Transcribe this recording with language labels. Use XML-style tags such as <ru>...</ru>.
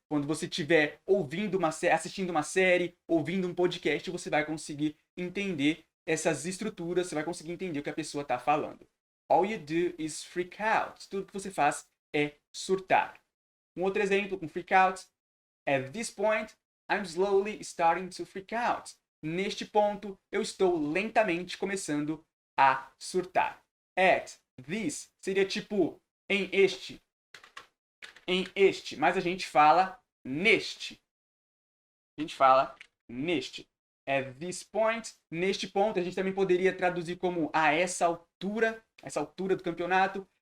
<pt>Quando você estiver assistindo uma série, ouvindo um podcast, você vai conseguir entender essas estruturas, você vai conseguir entender o que a pessoa está falando.</pt> <en>All you do is freak out.</en> <pt>Tudo que você faz é surtar. Um outro exemplo com freak out.</pt> <en>At this point, I'm slowly starting to freak out.</en> <pt>Neste ponto, eu estou lentamente começando a surtar.</pt> <en>At this</en> <pt>seria tipo em este, mas a gente fala neste. A gente fala neste.</pt> <en>At this point,</en> <pt>neste ponto, a gente também poderia traduzir como a essa altura do campeonato.</pt>